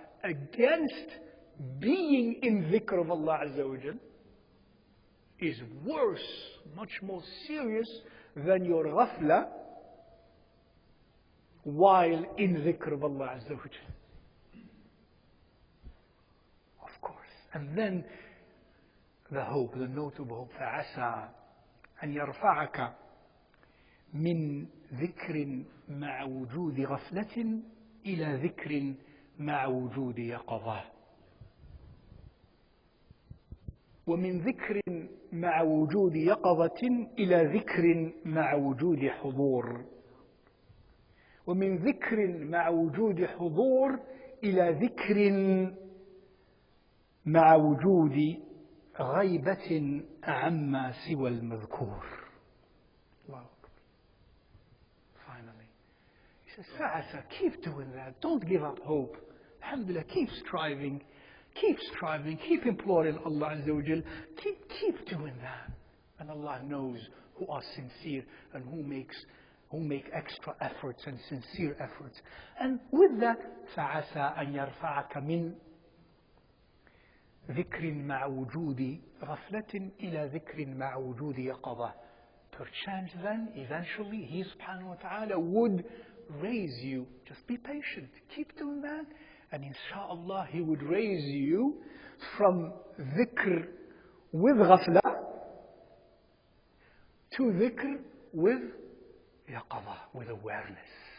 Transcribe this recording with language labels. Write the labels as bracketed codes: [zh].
[en] against being in dhikr of Allah Azza wa Jal is worse, much more serious than your ghafla while in dhikr of Allah Azza wa Jal. Of course. And then the hope, the note of hope, [ar] فَعَسَى أن يرفعك من ذكر مع وجود غفلة إلى ذكر مع وجود يقظة. ومن ذكر مع وجود يقظة إلى ذكر مع وجود حضور. ومن ذكر مع وجود حضور إلى ذكر مع وجود غيبة عما سوى المذكور. الله أكبر. [en] Finally, he says, فَعَسَى, keep doing that. Don't give up hope. Alhamdulillah, keep striving. Keep striving. Keep imploring Allah Azza wa Jal. Keep doing that. And Allah knows who are sincere and who make extra efforts and sincere efforts. And with that, [ar] فَعَسَى أَن يَرْفَعَكَ مِنْ ذكر مع وجود غفلة إلى ذكر مع وجود يقظة. [en] Perchance then, eventually, He subhanahu wa ta'ala would raise you. Just be patient. Keep doing that. And inshallah, He would raise you from dhikr with ghafla to dhikr with yaqظة, with awareness.